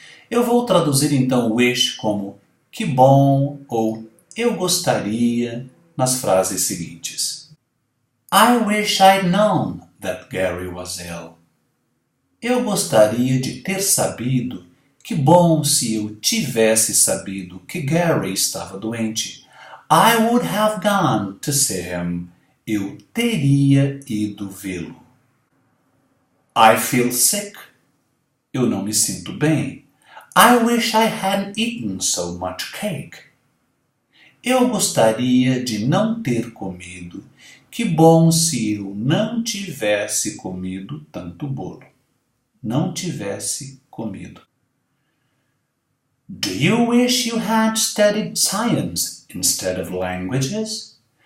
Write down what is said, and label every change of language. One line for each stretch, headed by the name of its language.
Portuguese: Eu vou traduzir então wish como que bom ou eu gostaria nas frases seguintes.
English: I wish I'd known that Gary was ill.
Portuguese: Eu gostaria de ter sabido. Que bom se eu tivesse sabido que Gary estava doente.
English: I would have gone to see him.
Portuguese: Eu teria ido vê-lo.
English: I feel sick.
Portuguese: Eu não me sinto bem.
English: I wish I hadn't eaten so much cake.
Portuguese: Eu gostaria de não ter comido. Que bom se eu não tivesse comido tanto bolo. Não tivesse comido.
English: Do you wish you had studied science instead of languages?